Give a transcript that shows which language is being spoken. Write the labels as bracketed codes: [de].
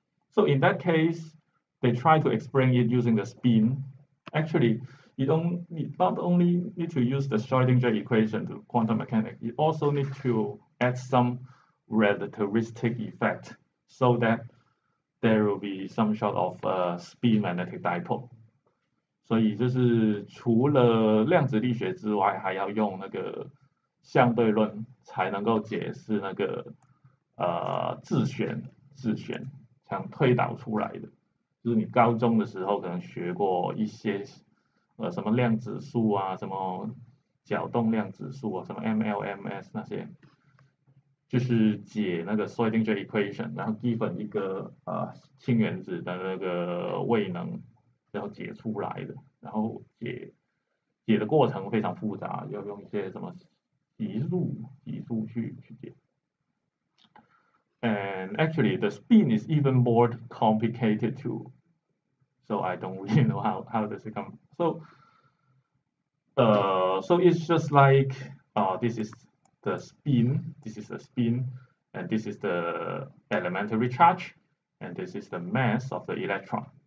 [en] So in that case, they try to explain it using the spin. Actually, you not only need to use the Schrodinger equation to quantum mechanics, you also need to add some relativistic effect so that there will be some sort of spin magnetic dipole. [zh] 所以就是除了量子力学之外，还要用那个相对论才能够解释那个自旋想推导出来的。就是你高中的时候可能学过一些什么量子数啊，什么角动量子数啊，什么 MLMS 那些，就是解那个 Schrodinger equation， 然后 given 一个氢原子的那个位能，然后解出来的，然后解的过程非常复杂，要用一些什么级数去解。 [en] And actually, the spin is even more complicated too. So I don't really know how does it come. So it's just like this is the spin, and this is the elementary charge, and this is the mass of the electron.